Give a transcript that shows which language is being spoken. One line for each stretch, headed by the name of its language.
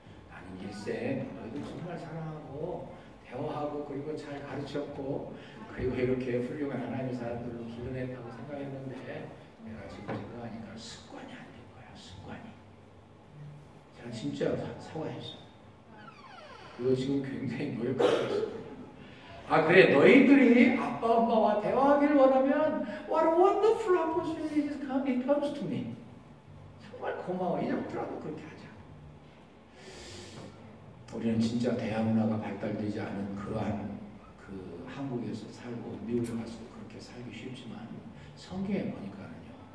Korean: 나는 일생 너희들 정말 사랑하고 대화하고 그리고 잘 가르쳤고 그리고 이렇게 훌륭한 하나님의 사람들로 길러냈다고 생각했는데, 내가 지금 생각하니까 습관이 안 된 거야. 습관이. 제가 진짜 사과했어. 그리고 지금 굉장히 노력하고 있습니다. 그래, 너희들이 아빠 엄마와 대화하기를 원하면
English: what a wonderful opportunity it comes to me.
Korean: 정말 고마워. 이제부터라도 그렇게 하자. 우리는 진짜 대화 문화가 발달되지 않은 그러한 한국에서 살고 미국에 가서도 그렇게 살기 쉽지만, 성경에 보니까는요,